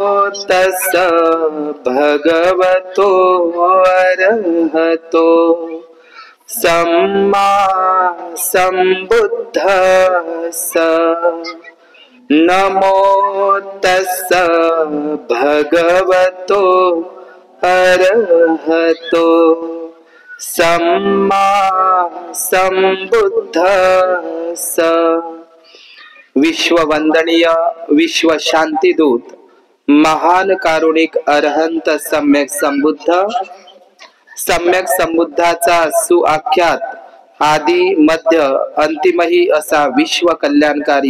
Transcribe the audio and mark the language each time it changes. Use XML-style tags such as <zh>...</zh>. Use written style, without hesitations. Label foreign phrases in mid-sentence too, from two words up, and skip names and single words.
<pi>तस्स भगवतो अरहतो सम्मा सम्बुद्धस्स नमो तस्स भगवतो अरहतो सम्मा सम्बुद्धस्स।</pi> <mr>विश्ववंदनीय विश्व शांतिदूत महान कारुणिक अरहंत सम्यक संबुद्धाचा सुआख्यात आदि मध्य अंतिमही असा विश्व कल्याणकारी</mr>